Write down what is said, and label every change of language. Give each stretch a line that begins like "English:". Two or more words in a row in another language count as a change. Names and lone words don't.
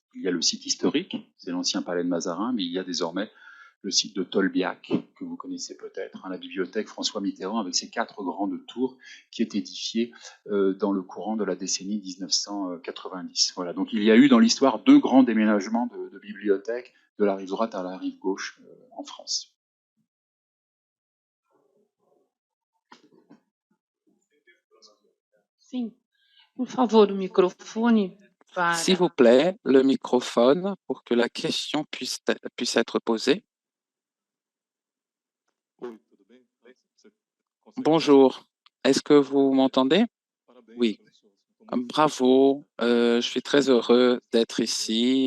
French: Il y a le site historique, c'est l'ancien palais de Mazarin, mais il y a désormais le site de Tolbiac, que vous connaissez peut-être, la bibliothèque François Mitterrand, avec ses 4 grandes tours qui est édifiée dans le courant de la décennie 1990. Voilà, donc il y a eu dans l'histoire 2 grands déménagements de bibliothèques de la rive droite à la rive gauche en France.
Portuguese: Sim. Por favor, o microfone.
French: S'il vous plaît, le microphone pour que la question puisse être posée. Bonjour, est-ce que vous m'entendez? Oui. Bravo, je suis très heureux d'être ici.